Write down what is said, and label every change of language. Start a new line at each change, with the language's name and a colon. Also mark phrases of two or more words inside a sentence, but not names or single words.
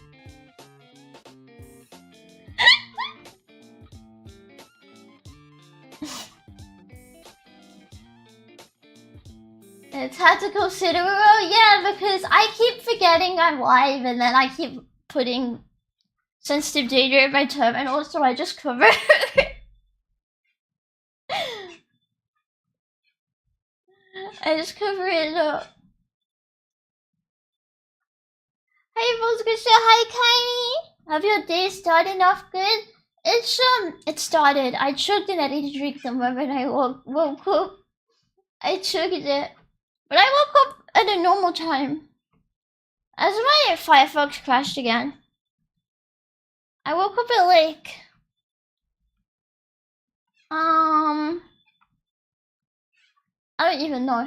English: It's hard to consider. Oh yeah, because I keep forgetting I'm live and then I keep putting sensitive data in my terminal, so I just cover it. I just cover it up. Hi Volsgusha, hi Kylie! Have your day started off good? It started. I chugged an energy drink the moment I woke up. I chugged it. But I woke up at a normal time. As my Firefox crashed again. I woke up at like... I don't even know.